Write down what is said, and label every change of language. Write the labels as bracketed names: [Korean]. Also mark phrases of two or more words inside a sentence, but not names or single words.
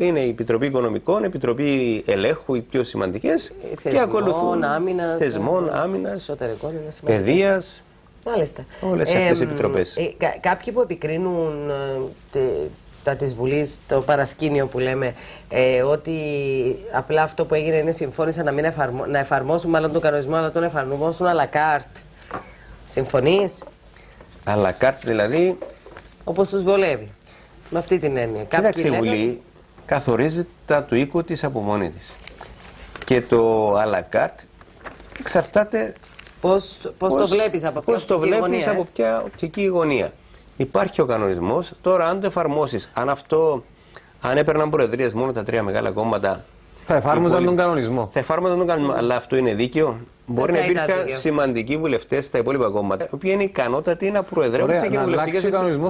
[Greek] Είναι η Επιτροπή Οικονομικών, η Επιτροπή Ελέγχου, οι πιο σημαντικές, και ακολουθούν θεσμών, άμυνας, παιδείας. Μάλιστα. Όλες αυτές οι επιτροπές. Κάποιοι που επικρίνουν τα της Βουλής, το παρασκήνιο που λέμε, ότι απλά αυτό που έγινε είναι συμφώνησαν να, μην να εφαρμόσουν μάλλον τον κανονισμό, αλλά τον εφαρμόσουν [French] à la carte. [Greek] Συμφωνείς? [French] À la carte δηλαδή. [Greek] Όπως τους βολεύει. Με αυτή την έννοια. Κοίταξε, η Βουλή καθορίζει τα του οίκου της από μόνη της. Και το [French] à la carte [Greek] εξαρτάται πώς το βλέπεις από ποια οπτική γωνία. Υπάρχει ο κανονισμός. Τώρα, αν το εφαρμόσεις, αν έπαιρναν προεδρίες μόνο τα τρία μεγάλα κόμματα, θα εφάρμοζαν τον κανονισμό. Θα εφάρμοζαν τον κανονισμό, αλλά αυτό είναι δίκαιο? Μπορεί να υπήρχαν σημαντικοί βουλευτές στα υπόλοιπα κόμματα, οι οποίοι είναι ικανότατοι να προεδρεύουν σε κοινοβουλευτικές επιτροπές.